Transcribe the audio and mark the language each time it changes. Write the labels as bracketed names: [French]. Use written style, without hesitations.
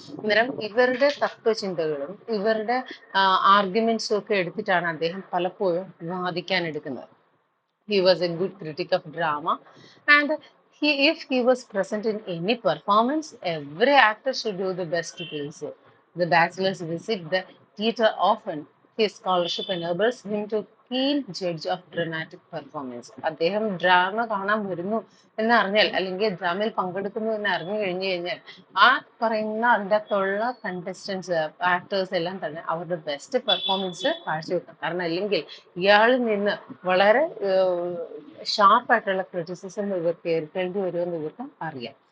[Malayalam] അന്നേരം ഇവരുടെ തത്വചിന്തകളും ഇവരുടെ ആർഗ്യുമെന്റ്സും ഒക്കെ എടുത്തിട്ടാണ് അദ്ദേഹം പലപ്പോഴും വാദിക്കാൻ എടുക്കുന്നത്. [English] He was a good critic of drama, and if he was present in any performance, every actor should do the best to please him. The bachelors visit the theatre often. His scholarship enables him to keen judge of dramatic performance. [Malayalam] അദ്ദേഹം drama കാണാൻ വരുന്നു എന്നറിഞ്ഞാൽ അല്ലെങ്കിൽ ഡ്രാമയിൽ പങ്കെടുക്കുന്നു എന്ന് അറിഞ്ഞു കഴിഞ്ഞാൽ ആ പറയുന്ന അതിൻ്റെ അകത്തുള്ള കണ്ടസ്റ്റൻസ് ആക്ടേഴ്സ് എല്ലാം തന്നെ അവരുടെ ബെസ്റ്റ് പെർഫോമൻസ് കാഴ്ചവെക്കും. കാരണം അല്ലെങ്കിൽ ഇയാളിൽ നിന്ന് വളരെ ഷാർപ്പായിട്ടുള്ള ക്രിറ്റിസിസം ഇവർക്ക് ഏൽക്കേണ്ടി വരുമെന്ന് ഇവർക്ക് അറിയാം.